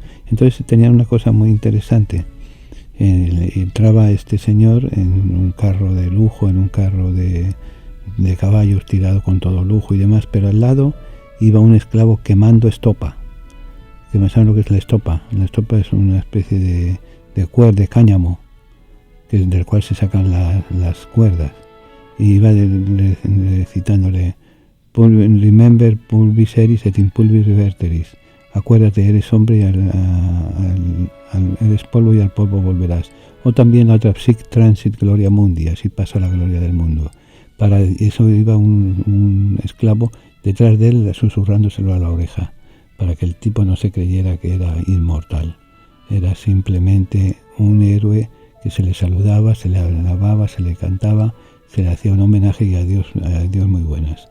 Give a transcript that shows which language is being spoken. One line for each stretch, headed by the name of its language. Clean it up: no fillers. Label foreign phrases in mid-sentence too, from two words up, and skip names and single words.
Spanish: Entonces tenían una cosa muy interesante. Entraba este señor en un carro de lujo, en un carro de caballos tirado con todo lujo y demás, pero al lado iba un esclavo quemando estopa. ¿Saben lo que es la estopa? La estopa es una especie de cuerda, de cáñamo, del cual se sacan las cuerdas. Y iba citándole:
Latin: Remember pulvis eris et in pulvis reverteris.
Spanish: Acuérdate, eres hombre y eres polvo y al polvo volverás. O también la otra:
Latin: sic transit gloria mundi,
Spanish: así pasa la gloria del mundo. Para eso iba un esclavo detrás de él, susurrándoselo a la oreja, para que el tipo no se creyera que era inmortal. Era simplemente un héroe que se le saludaba, se le alababa, se le cantaba, se le hacía un homenaje, y a Dios muy buenas.